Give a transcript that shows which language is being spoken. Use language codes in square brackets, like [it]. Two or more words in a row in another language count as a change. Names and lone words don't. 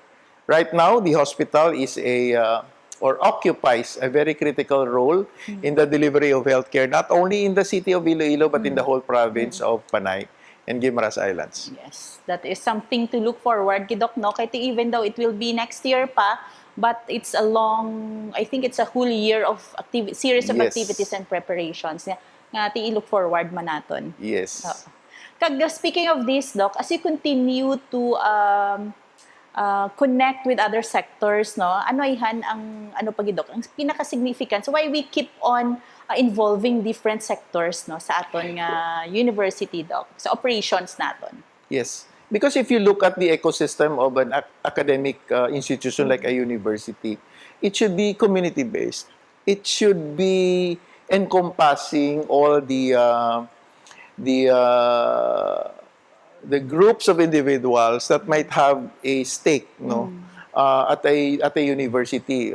[en] Right now, the hospital is or occupies a very critical role in the delivery of healthcare, not only in the city of Iloilo, but in the whole province of Panay and Guimaras Islands. Yes, that is something to look forward, Kidok, no? Kahit even though it will be next year pa, but it's a long, I think it's a whole year of series of Yes. activities and preparations [hil] nga ti [en] look forward [hil] man naton. [en] Yes. Kag speaking of this, Doc, as you continue to connect with other sectors, no? [hil] Ano ihan ang ano pagi Doc, ang pinaka-significant. [en] So why we keep on involving different sectors, [hil] no, sa aton nga university, Doc, sa operations naton. [en] Yes. Because if you look at the ecosystem of an academic institution like a university, it should be community-based. It should be encompassing all the the groups of individuals that might have a stake, no, at a university.